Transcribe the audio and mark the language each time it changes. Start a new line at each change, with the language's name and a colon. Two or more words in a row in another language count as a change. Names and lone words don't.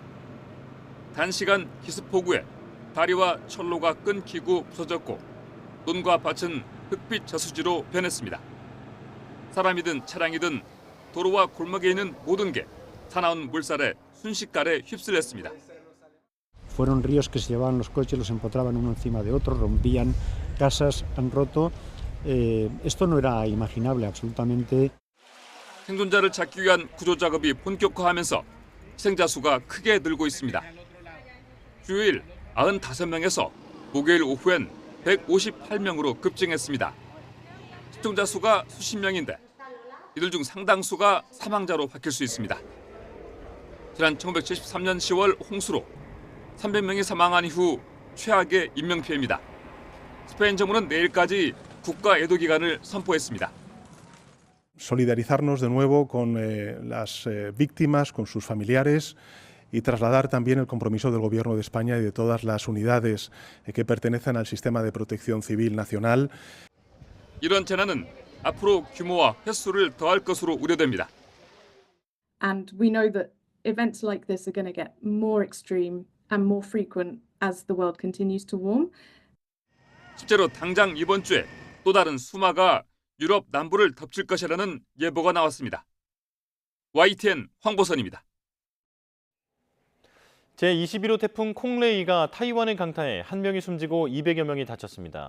Korean: 단시간 기습폭우에 다리와 철로가 끊기고 부서졌고 논과 밭은 흙빛 저수지로 변했습니다. 사람이든 차량이든 도로와 골목에 있는 모든 게 사나운 물살에 순식간에 휩쓸렸습니다.
Spanish: Fueron ríos que se llevaban los coches, los empotraban uno encima de otro, rompían casas, han roto. Esto no era imaginable absolutamente.
Korean: 생존자를 찾기 위한 구조 작업이 본격화하면서 희생자 수가 크게 늘고 있습니다. 주요일 95명에서 목요일 오후엔 158명으로 급증했습니다. 실종자 수가 수십 명인데 이들 중 상당수가 사망자로 바뀔 수 있습니다. 지난 1973년 10월 홍수로 300명이 사망한 이후 최악의 인명피해입니다. 스페인 정부는 내일까지 국가 애도 기간을 선포했습니다.
Spanish: Solidarizarnos de nuevo con las víctimas, con sus familiares y trasladar también el compromiso del Gobierno de España y de todas las unidades que pertenecen al sistema de protección civil nacional.
Korean: 이런 재난은 앞으로 규모와 횟수를 더할 것으로 우려됩니다.
English: And we know that events like this are going to get more extreme and more frequent as the world continues to warm.
Korean: 실제로 당장 이번 주에 또 다른 수마가 유럽 남부를 덮칠 것이라는 예보가 나왔습니다. YTN 황보선입니다. 제21호 태풍 콩레이가 타이완을 강타해 1명이 숨지고 200여 명이 다쳤습니다.